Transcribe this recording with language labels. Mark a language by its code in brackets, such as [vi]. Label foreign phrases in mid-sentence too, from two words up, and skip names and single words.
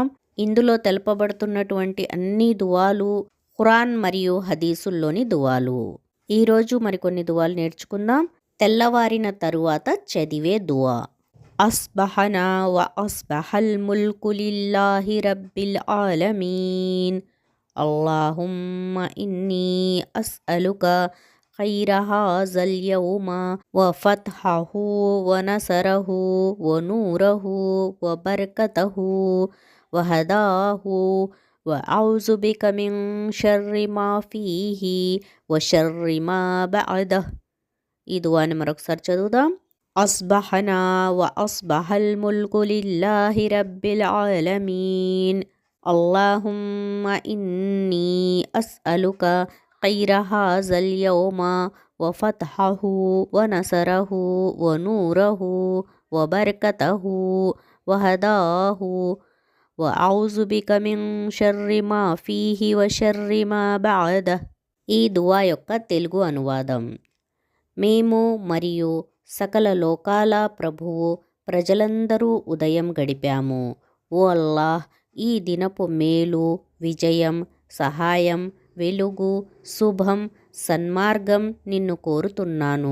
[te] ఇందులో తెలుపబడుతున్నటువంటి అన్ని దువాలు ఖురాన్ మరియు హదీసుల్లోని దువాలు. ఈరోజు మరికొన్ని దువాలు నేర్చుకుందాం. తెల్లవారిన తరువాత చదివే దువా. [ar] أصبحنا وأصبح الملك لله رب العالمين. اللهم إني أسألك خير هذا اليوم وفتحه ونصره ونوره وبركته وهداه وأعوذ بك من شر ما فيه وشر ما بعده. [te] ఈ దువాని మరొకసారి చదువుదాం. [ar] أصبحنا وأصبح الملك لله رب العالمين. اللهم إني أسألك خير هذا اليوم وفتحه ونصره ونوره وبركته وهداه وأعوذ بك من شر ما فيه وشر ما بعده. [te] ఈ దువా యొక్క తెలుగు అనువాదం. మేము మరియు సకల లోకాల ప్రభువు ప్రజలందరూ ఉదయం గడిపాము. ఓ అల్లాహ్, ఈ దినపు మేలు, విజయం, సహాయం, వెలుగు, శుభం, సన్మార్గం నిన్ను కోరుతున్నాను.